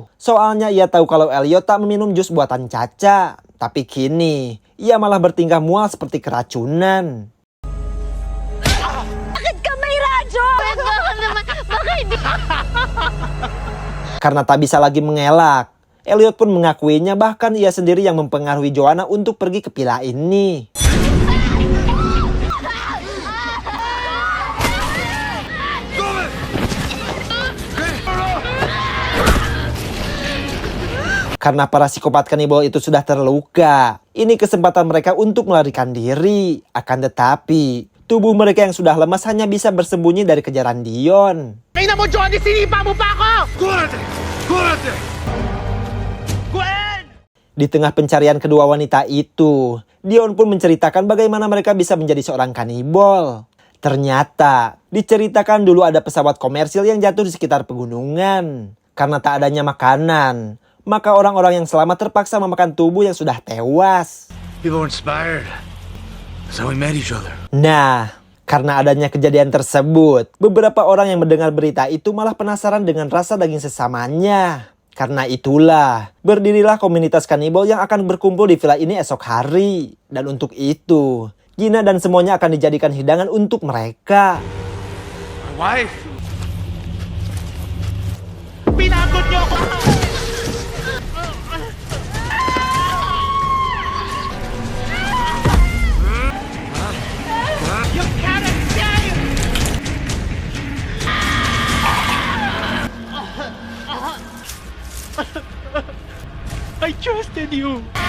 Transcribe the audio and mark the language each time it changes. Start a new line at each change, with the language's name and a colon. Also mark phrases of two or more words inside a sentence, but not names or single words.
Indonesian: Soalnya ia tahu kalau Elliot tak meminum jus buatan Cha-Cha. Tapi kini, ia malah bertingkah mual seperti keracunan.
Filipino: Bakit ka may radyo? Bakit naman? Baka hindi.
Indonesian: Karena tak bisa lagi mengelak, Elliot pun mengakuinya, bahkan ia sendiri yang mempengaruhi Joanna untuk pergi ke villa ini. Karena para psikopat kanibal itu sudah terluka, ini kesempatan mereka untuk melarikan diri. Akan tetapi, tubuh mereka yang sudah lemas hanya bisa bersembunyi dari kejaran Dion.
Filipino: Tingnan mo, Johnny! Sinipa mo pa ako! Gwen!
Indonesian: Di tengah pencarian kedua wanita itu, Dion pun menceritakan bagaimana mereka bisa menjadi seorang kanibal. Ternyata, diceritakan dulu ada pesawat komersil yang jatuh di sekitar pegunungan. Karena tak adanya makanan, maka orang-orang yang selamat terpaksa memakan tubuh yang sudah tewas.
English: People were inspired. That's how we met each other.
Indonesian: Nah, karena adanya kejadian tersebut, beberapa orang yang mendengar berita itu malah penasaran dengan rasa daging sesamanya. Karena itulah, berdirilah komunitas kanibal yang akan berkumpul di villa ini esok hari. Dan untuk itu, Gina dan semuanya akan dijadikan hidangan untuk mereka.
English: My wife?
Filipino: Pinagod niyo ako!
English: You can't escape! I trusted you!